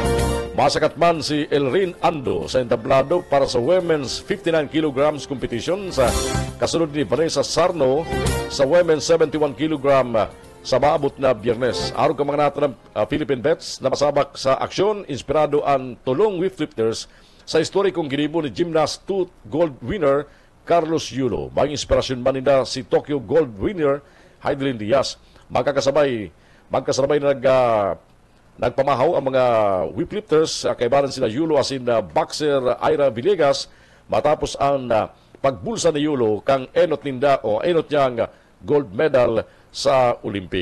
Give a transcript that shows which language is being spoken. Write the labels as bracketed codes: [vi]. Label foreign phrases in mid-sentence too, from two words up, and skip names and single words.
[bik] Masakat man si Elrin Ando sa entablado para sa [en] women's 59 kg competition [bik] sa kasunod ni Vanessa Sarno sa [en] women's 71 kg [bik] sa maabot na Biyernes. Araw ka mga natin ng Philippine Bets na masabak sa aksyon, inspirado ang tulong weightlifters sa historikong ginibo ni Gymnast 2 [en] gold winner [bik] Carlos Yulo. May inspirasyon man nila si [en] Tokyo gold winner [bik] Heidelin Diaz. Magkasabay na nagpamahaw ang mga weightlifters, kaibaran sila Yulo asin boxer Ira Villegas matapos ang pagbulsa ni Yulo kang enot niyang [en] gold medal [bik] sa Olympic.